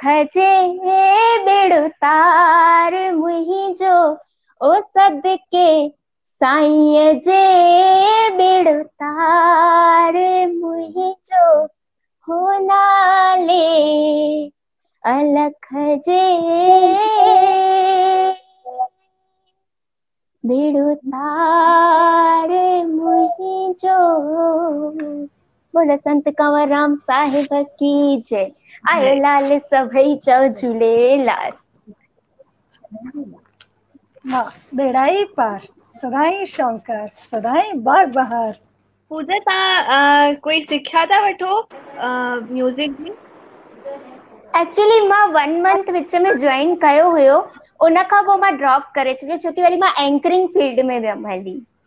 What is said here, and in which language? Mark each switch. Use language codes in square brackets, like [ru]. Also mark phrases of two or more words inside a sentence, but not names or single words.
[sd] जे बेड़ो तार मुंहिंजो ओ सदके साईंअ जे बेड़ो तार मुंहिंजो हो नाले अलख जे बेड़ो तार मुहिंजो। [hi] बोलो संत कंवरराम साहिब की जय। [sd] आयो लाल सभई चओ झूलेलाल। वाह, बेड़ाई पार, सदाई शौकर, सदाई बाग बहार। पूजा तव्हां कोई सिख्या था वठो म्यूज़िक जी? एक्चुअली मां 1 मंथ विच में ज्वाइन कयो हुयो, उन खां पोइ मां ड्रॉप करे छॾियो छोकी वरी मां [en] anchoring field [sd] में वियमि हली।